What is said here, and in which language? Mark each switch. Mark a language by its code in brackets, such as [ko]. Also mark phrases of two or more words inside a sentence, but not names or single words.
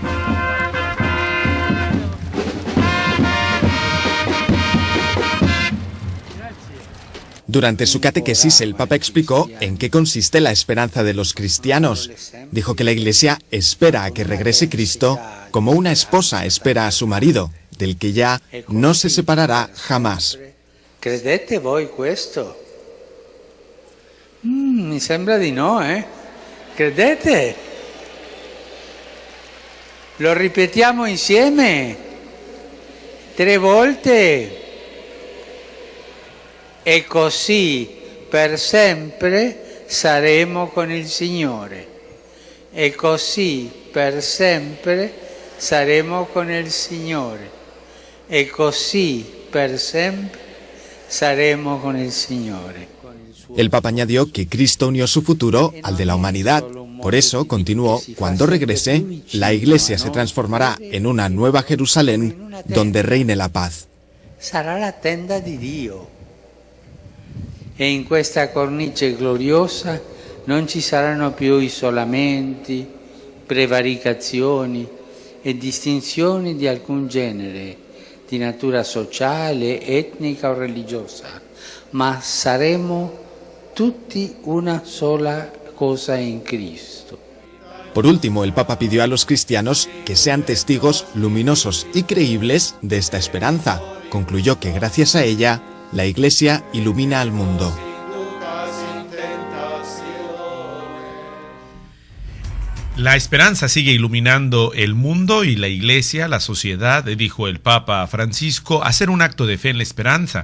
[es] Durante su catequesis, el Papa explicó en qué consiste la esperanza de los cristianos. Dijo que la Iglesia espera a que regrese Cristo como una esposa espera a su marido, del que ya no se separará jamás. [it] Credete voi questo? Mi sembra di no, Credete? Lo ripetiamo insieme 3 volte. E così per sempre saremo con il Signore. E così per sempre saremo con il Signore. E così per sempre saremo con el Signore. [es] El Papa añadió que Cristo unió su futuro al de la humanidad. Por eso, continuó, cuando regrese, la Iglesia se transformará en una nueva Jerusalén donde reine la paz. [it] Sarà la tenda di Dio. E in questa cornice gloriosa non ci saranno più isolamenti, prevaricazioni e distinzioni di alcun genere, di natura sociale, etnica o religiosa, ma saremo tutti una sola cosa en Cristo. [es] Por último, el Papa pidió a los cristianos que sean testigos luminosos y creíbles de esta esperanza. Concluyó que gracias a ella, la Iglesia ilumina al mundo. La esperanza sigue iluminando el mundo y la Iglesia, la sociedad, dijo el Papa Francisco, hacer un acto de fe en la esperanza.